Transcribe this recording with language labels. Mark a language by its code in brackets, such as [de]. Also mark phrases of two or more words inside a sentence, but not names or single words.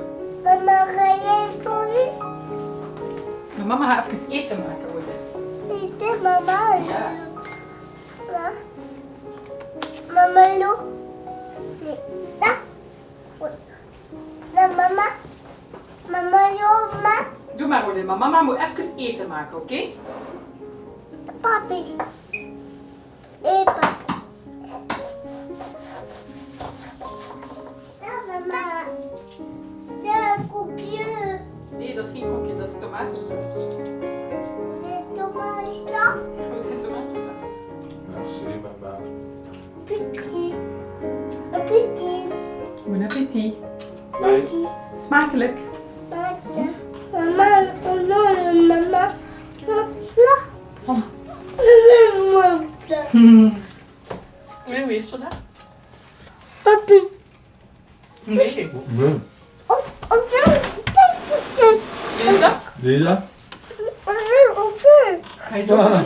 [nl] Mama, ga jij doen? Maar mama gaat even eten maken, Odin. Eten, mama. Ja. [en] Mama, look. [nl] Mama. Mama, ma. Doe maar, Odin, maar mama moet even eten maken, oké? Papi. Epa. Mama. De koekje. Nee, dat is geen koekje, dat is tomatensaus. De tomatensaus. Goed, tomatensaus. [fr] Merci, papa. Appétit. Appétit. Bon appétit. Appétit. [nl] Smakelijk. Mama, mama. Oh. Nee, hoe is het daar? Papi. Nee. Nee. Is dat? Deze? Ga je het ook doen?